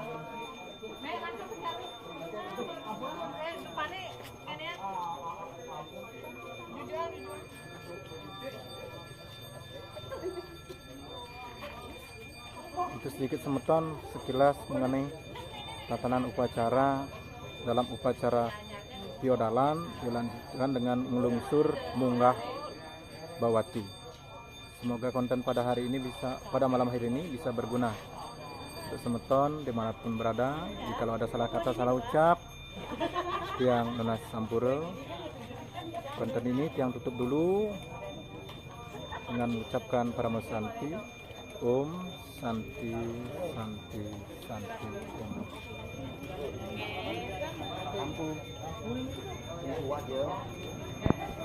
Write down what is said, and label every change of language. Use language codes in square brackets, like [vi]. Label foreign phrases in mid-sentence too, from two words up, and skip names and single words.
[id] Itu sedikit semeton sekilas mengenai tatanan upacara dalam upacara Piodalan dilanjutkan dengan melungsur Munggah Bawati. Semoga konten pada hari ini pada malam hari ini bisa berguna untuk semeton dimanapun berada. Jika ada salah kata, salah ucap, [ban] tiang lunas sampura. [id] Konten ini tiang tutup dulu dengan mengucapkan [sa] Paramo Santi, Om Santi Santi Santi Om. [id] Lampu kuat ya.